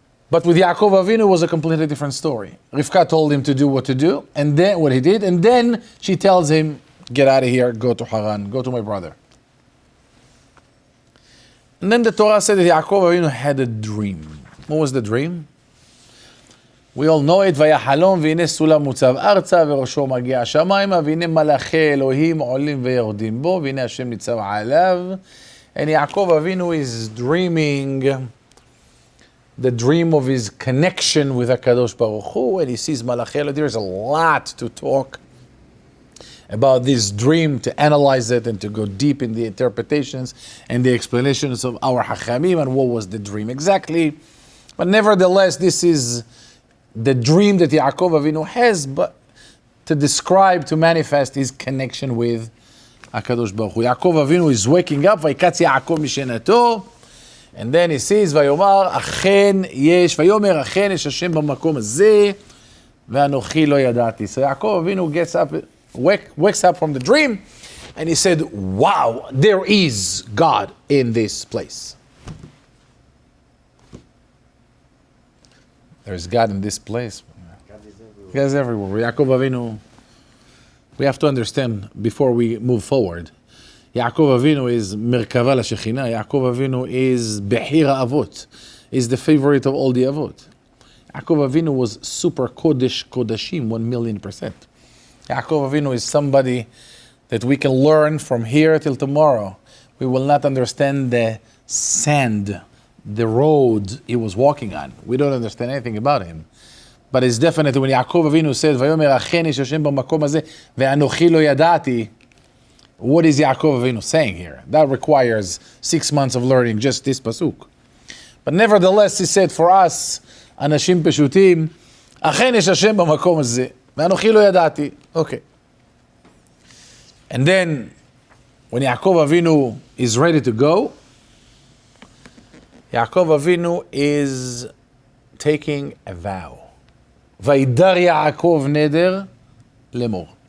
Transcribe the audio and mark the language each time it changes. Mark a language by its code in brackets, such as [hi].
[en] But with Yaakov Avinu, it was a completely different story. Rivka told him to do what to do, and then what he did, and then she tells him, get out of here, go to Haran, go to my brother. And then the Torah said that Yaakov Avinu had a dream. What was the dream? We all know it. [he] ויחלום והנה סולם מוצב ארצה וראשו מגיע השמיימה והנה מלאכי אלוהים עולים ויורדים בו והנה השם ניצב עליו. [en] And Yaakov Avinu is dreaming the dream of his connection with HaKadosh Baruch Hu, and he sees Malachei Elohim. There's a lot to talk about this dream, to analyze it and to go deep in the interpretations and the explanations of our Hachamim and what was the dream exactly. But nevertheless, this is the dream that Yaakov Avinu has, but to describe, to manifest his connection with HaKadosh Baruch Hu. Yaakov Avinu is waking up, [he] ויקץ יעקב משנתו, and then he says, ויאמר אכן יש, ויאמר אכן יש השם במקום הזה, ואנוכי לא ידעתי. [en] So Yaakov Avinu gets up, wakes up from the dream, and he said, wow, there is God in this place. There's God in this place. God is everywhere. Yaakov Avinu, we have to understand before we move forward. Yaakov Avinu is Merkava LaShekhinah. Yaakov Avinu is Behir Avot. Is the favorite of all the Avot. Yaakov Avinu was super Kodesh Kodashim, 1,000,000%. Yaakov Avinu is somebody that we can learn from here till tomorrow. We will not understand the sand, the road he was walking on. We don't understand anything about him. But it's definitely when Yaakov Avinu said, [he] ויאמר אכן יש השם במקום הזה, ואנוכי לא ידעתי. [en] What is Yaakov Avinu saying here? That requires 6 months of learning just this pasuk. But nevertheless, he said for us, [he] אנשים פשוטים, אכן יש השם במקום הזה, ואנוכי לא ידעתי. [en] Okay. And then, when Yaakov Avinu is ready to go, Yaakov Avinu is taking a vow. [he] וידר יעקב נדר לאמור.